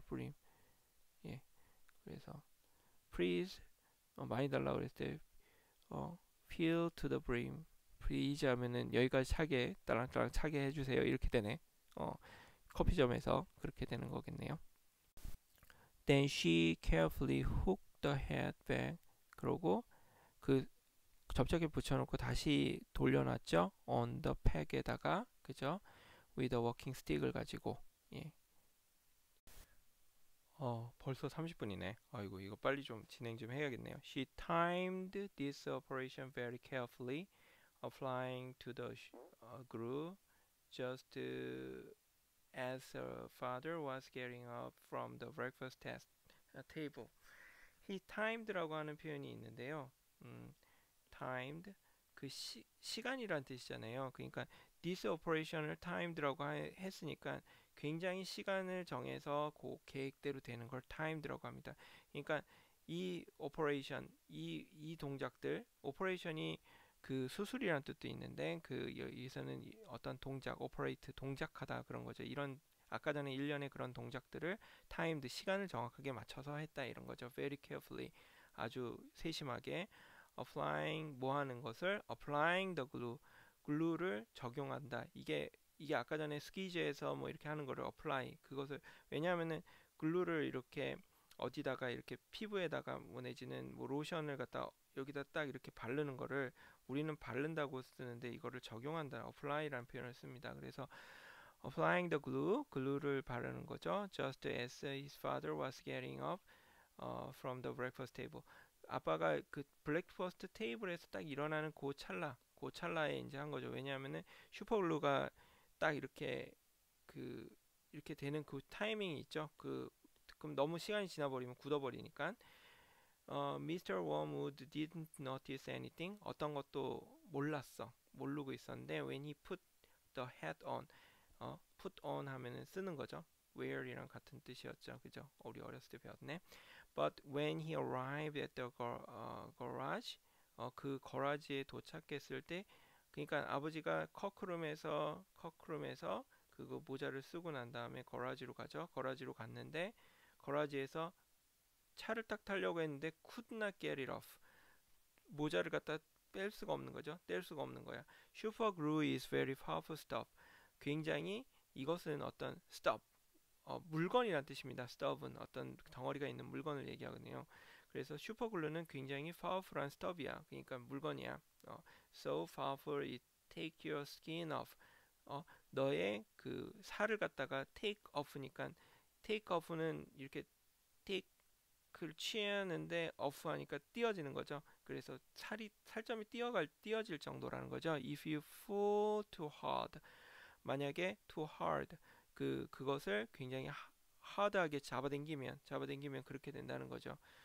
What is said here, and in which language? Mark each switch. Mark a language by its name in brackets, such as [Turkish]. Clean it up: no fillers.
[English] brim. 예. [Korean] 그래서 please, 많이 달라고 그랬을 때 [English] fill to the brim. [Korean] please 하면은 여기까지 차게, 딸랑딸랑 차게 해주세요. 이렇게 되네. 어, 커피점에서 그렇게 되는 거겠네요. [English] Then she carefully hooked the hat back. [Korean] 그러고 그 접착제 붙여놓고 다시 돌려놨죠. [English] On the peg에다가, 그죠? With a walking stick을 가지고. [Korean] 예. 벌써 30분이네. 아이고, 이거 빨리 좀 진행 좀 해야겠네요. [English] She timed this operation very carefully, applying to the glue just as her father was getting up from the breakfast table. [Korean] He timed라고 하는 표현이 있는데요. timed, 그 시간이란 뜻이잖아요. 그러니까 this operation을 timed라고 했으니까 굉장히 시간을 정해서 그 계획대로 되는 걸 timed라고 합니다. 그러니까 이 operation, 이 동작들, operation이 그 수술이라는 뜻도 있는데, 그 여기서는 어떤 동작, operate, 동작하다 그런 거죠. 이런 아까 전에 일련의 그런 동작들을 timed, 시간을 정확하게 맞춰서 했다 이런 거죠. very carefully, 아주 세심하게. applying, 뭐 하는 것을, applying the glue, glue를 적용한다. 이게 아까 전에 스키즈에서 뭐 이렇게 하는 거를 apply, 그것을, 왜냐하면은 글루를 이렇게 어디다가 이렇게 피부에다가 뭐 내지는 뭐 로션을 갖다 여기다 딱 이렇게 바르는 거를 우리는 바른다고 쓰는데, 이거를 적용한다, apply라는 표현을 씁니다. 그래서 applying the glue, 글루를 바르는 거죠. [English] Just as his father was getting up from the breakfast table. [Korean] 아빠가 그 브렉퍼스트 테이블에서 딱 일어나는 그 찰나에 이제 한 거죠. 왜냐하면은 슈퍼글루가 딱 이렇게 그 이렇게 되는 그 타이밍이 있죠. 그럼 너무 시간이 지나버리면 굳어버리니까. [English] Mr. Wormwood didn't notice anything. [Korean] 어떤 것도 모르고 있었는데, [English] when he put the hat on, put on 하면은 쓰는 거죠. [Korean] wear이랑 같은 뜻이었죠. 그죠? 우리 어렸을 때 배웠네. [English] But when he arrived at the garage, [Korean] 그 거라지에 도착했을 때, 그러니까 아버지가 커크룸에서 그거 모자를 쓰고 난 다음에 거라지로 가죠. 거라지로 갔는데, 거라지에서 차를 딱 타려고 했는데 [English] could not get it off. [Korean] 모자를 갖다 뺄 수가 없는 거죠. 뗄 수가 없는 거야. [English] Super glue is very powerful stuff. [Korean] 굉장히, 이것은 어떤 stuff, 물건이란 뜻입니다. stuff은 어떤 덩어리가 있는 물건을 얘기하거든요. 그래서 슈퍼글루는 굉장히 powerful한 stuff이야. 그러니까 물건이야. [English] So powerful it take your skin off. [Korean] 너의 그 살을 갖다가 take off니까, take off는 이렇게 take를 취하는데 off 하니까 띄어지는 거죠. 그래서 살점이 띄어질 정도라는 거죠. [English] If you fall too hard, [Korean] 만약에 too hard, 그것을 굉장히 하드하게 잡아당기면 그렇게 된다는 거죠.